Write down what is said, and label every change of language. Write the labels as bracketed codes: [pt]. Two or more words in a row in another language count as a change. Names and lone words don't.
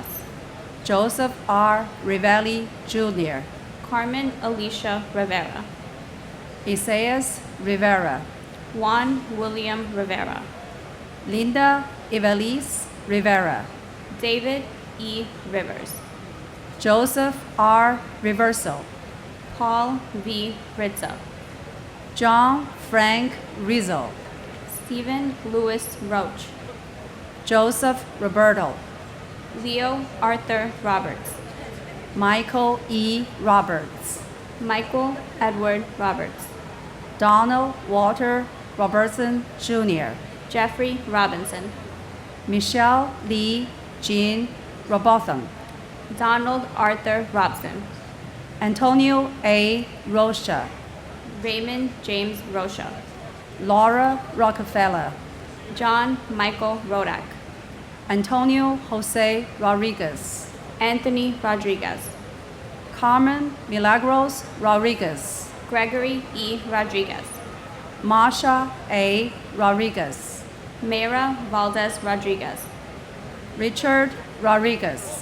[en] Joseph R. Rivelli Jr., Carmen Alicia Rivera, Isaias Rivera, Juan William Rivera, Linda Evelise Rivera, David E. Rivers, Joseph R. Reverso, Paul V. Rizzo, John Frank Rizzo, Stephen Louis Roach, Joseph Roberto, Leo Arthur Roberts, Michael E. Roberts, Michael Edward Roberts, Donald Walter Robertson Jr., Jeffrey Robinson, Michelle Lee Jean Robotham, Donald Arthur Robson, Antonio A. Rocha, Raymond James Rocha, Laura Rockefeller, John Michael Rodak, Antonio Jose Rodriguez, Anthony Rodriguez, Carmen Milagros Rodriguez, Gregory E. Rodriguez, Marsha A. Rodriguez, Mayra Valdez Rodriguez, Richard Rodriguez,